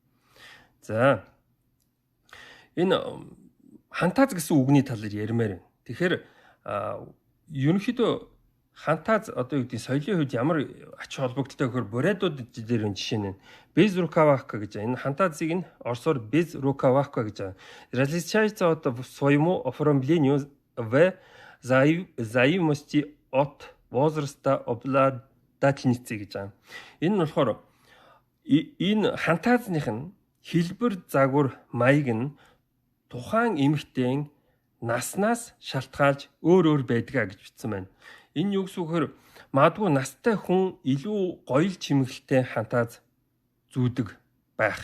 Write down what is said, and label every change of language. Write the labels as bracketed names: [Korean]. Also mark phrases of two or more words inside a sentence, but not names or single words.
[Mongolian] За энэ хантааз гэсэн үгний талаар ярмаар байна. Тэгэхээр ерөнхийдөө хантааз одоо юу гэдэг соёлын хувьд ямар ач холбогдолтой гэхээр бурядууд дээр энэ жишээ нь Безрукавака гэж байна. Энэ хантаазыг нь орсоор Безрукавака гэж байна. [Russian] Различается от своему оформлению в зависимости от возраста обладательницы [Mongolian] гэж байгаа. Энэ нь болохоор энэ хантаазных нь хэлбэр загвар маяг нь тухайн эмэгтэйн наснаас шалтгаалж өөр байдгаа гэж бичсэн байна. Энэ юу гэсэн үг вэ? Магадгүй настай хүн илүү гоё чимэглэлтэй хантааз зүүдэг байх.